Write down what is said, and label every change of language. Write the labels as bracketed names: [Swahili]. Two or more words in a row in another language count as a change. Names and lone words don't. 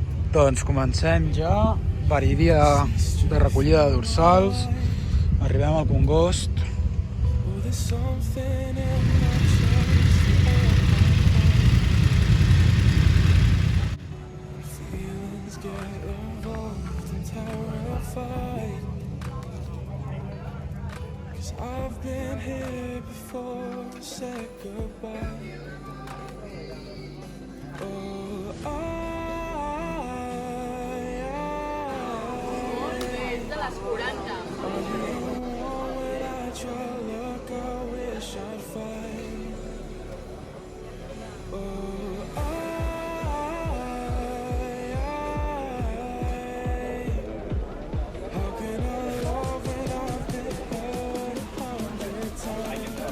[Catalan] Doncs comencem ja, dia de recollida de dorsals, arribem al Congost. [English] I've been here before, said goodbye. Oh, [Catalan] És de les 40. [English] when I try look, I wish I'd find. Oh, how can I love when I've been hurt 100 times?